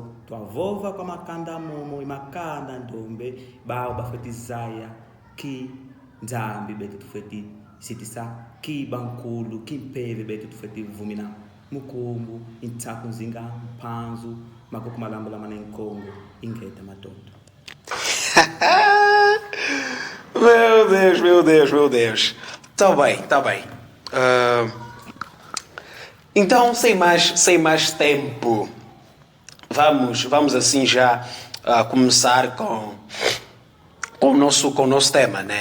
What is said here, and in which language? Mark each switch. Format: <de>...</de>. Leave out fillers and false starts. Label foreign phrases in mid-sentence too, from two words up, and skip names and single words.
<kg>Tuavova kwa makanda momo, makanda ndombe, bao bafeti zaya, ki nzambi betu tufeti. Sitisa ki bankulu kimpeve betu tufeti vumina mukumbu intaku nzinga mpanzu makoko malambula manenkongo ingeta matoto.</kg> <pt>Meu Deus. Tá bem. Então, sem mais tempo, vamos assim já começar com o nosso tema, né?</pt>